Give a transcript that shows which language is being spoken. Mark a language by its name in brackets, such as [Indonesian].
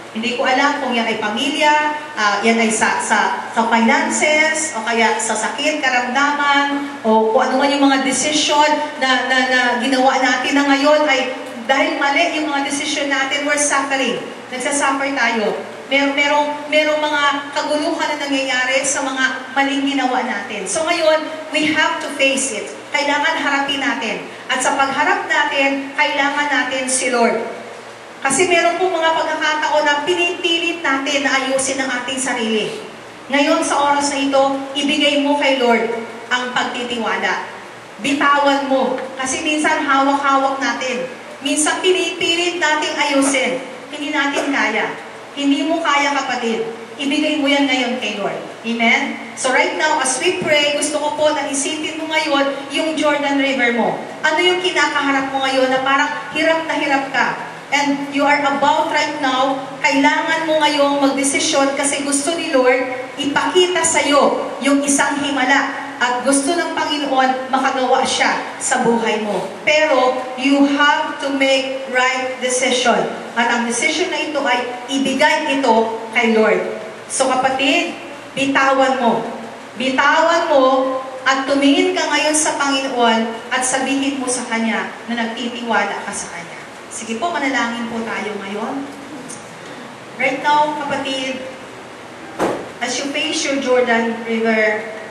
[Filipino] Hindi ko alam kung yan ay pamilya, yan ay sa finances, o kaya sa sakit, karamdaman, o kung ano man yung mga decision na ginawa natin na ngayon ay dahil mali yung mga decision natin, [English] we're suffering. [Filipino] Nagsasuffer tayo. Merong mga kaguluhan na nangyayari sa mga maling ginawa natin. [English] So ngayon, we have to face it. [Filipino] Kailangan harapin natin. At sa pagharap natin, kailangan natin si Lord. Kasi meron po mga pagkakataon na pinipilit natin na ayusin ang ating sarili. Ngayon, sa oras na ito, ibigay mo kay Lord ang pagtitiwala. Bitawan mo. Kasi minsan hawak-hawak natin. Minsan pinipilit natin ayusin. Hindi natin kaya. Hindi mo kaya, kapatid. Ibigay mo yan ngayon kay Lord. Amen? [English] So right now, as we pray, [Filipino] gusto ko po na isipin mo ngayon yung Jordan River mo. Ano yung kinakaharap mo ngayon na parang hirap na hirap ka? [English] And you are about right now, [Filipino] kailangan mo ngayong magdesisyon kasi gusto ni Lord ipakita sa iyo yung isang himala at gusto ng Panginoon makagawa siya sa buhay mo. [English] Pero you have to make right decision. [Filipino] At ang decision na ito ay ibigay ito kay Lord. So kapatid, bitawan mo. Bitawan mo at tumingin ka ngayon sa Panginoon at sabihin mo sa Kanya na nagtitiwala ka sa Kanya. Sige po, manalangin po tayo ngayon. [English] Right now, [Filipino] kapatid, [English] as you face your Jordan River,